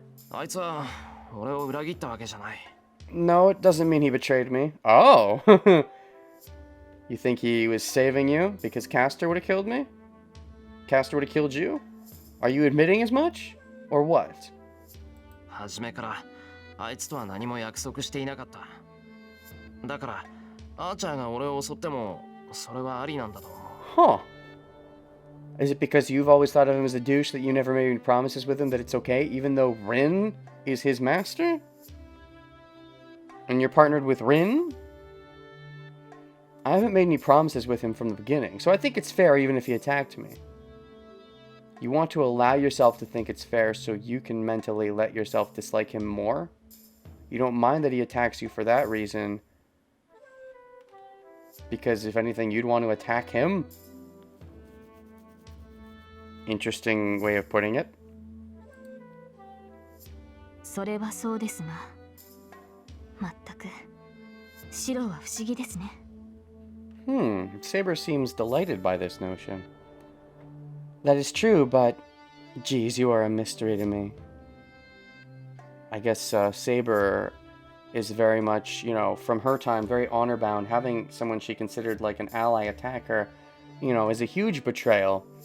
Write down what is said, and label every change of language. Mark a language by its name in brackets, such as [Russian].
[Japanese] あいつは俺を裏切ったわけじゃない。 [English] No, it doesn't mean he betrayed me. Oh! You think he was saving you because Castor would have killed me? Castor would have killed you? Are you admitting as much? Or what? [Japanese] 初めからあいつとは何も約束していなかった。だからアーチャーが俺を襲ってもそれはありなんだと思う。 [English] Huh. Is it because you've always thought of him as a douche that you never made any promises with him that it's okay, even though Rin is his master? And you're partnered with Rin? I haven't made any promises with him from the beginning, so I think it's fair even if he attacked me. You want to allow yourself to think it's fair so you can mentally let yourself dislike him more? You don't mind that he attacks you for that reason, because if anything, you'd want to attack him? Interesting way of putting it. [Japanese] それはそうですが、まったくシロは不思議ですね。 [English] Saber seems delighted by this notion. That is true, but geez, you are a mystery to me. I guess Saber is very much, you know, from her time, very honor-bound. Having someone she considered like an ally attack her, you know, is a huge betrayal.